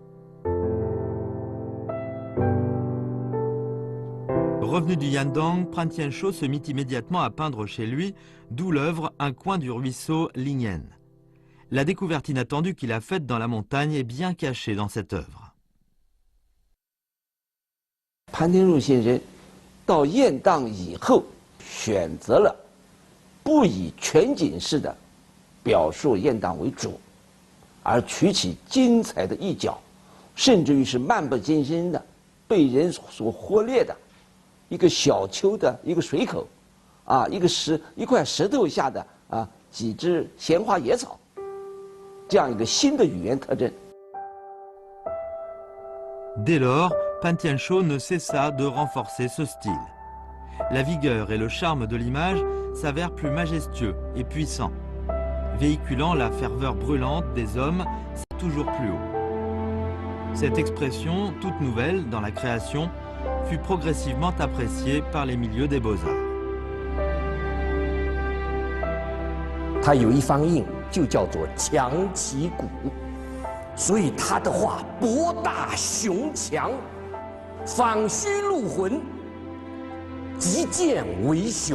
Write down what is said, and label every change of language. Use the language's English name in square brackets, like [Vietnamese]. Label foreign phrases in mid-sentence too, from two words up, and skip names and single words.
[French] Revenu du Yandang, Pran Tien-Shou se mit immédiatement à peindre chez lui, d'où l'œuvre Un coin du ruisseau Lingyan. La découverte inattendue qu'il a faite dans la montagne est bien cachée dans cette œuvre. [Chinese] 潘天寿先生到雁荡以后，选择了不以全景式的表述雁荡为主，而取其精彩的一角，甚至于是漫不经心的被人所忽略的一个小丘的一个水口，一块石头下的几只闲花野草，这样一个新的语言特征。 [French] Dès lors, Pan Tian-sho ne cessa de renforcer ce style. La vigueur et le charme de l'image s'avèrent plus majestueux et puissants, véhiculant la ferveur brûlante des hommes toujours plus haut. Cette expression, toute nouvelle dans la création, fut progressivement appréciée par les milieux des beaux-arts. [Chinese] 它有一方印，就叫做强其骨。所以他的画博大雄强，仿虚入魂，极见为雄。